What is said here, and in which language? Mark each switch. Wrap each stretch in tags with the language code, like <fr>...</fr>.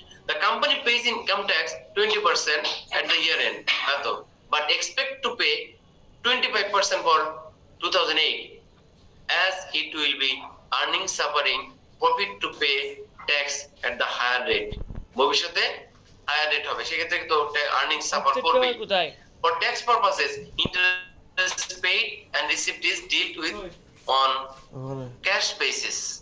<en>The company pays income tax 20% at the year end, but expect to pay 25% for 2008, as it will be earning suffering profit to pay tax at the higher rate.</en> <bn>ভবিষ্যতে</bn> <en>higher rate</en> <bn>হবে, সেক্ষেত্রে তো</bn> <en>earning suffer</en> <bn>করবে।</bn> <en>For tax purposes, interest paid and received is dealt with on cash basis.</en>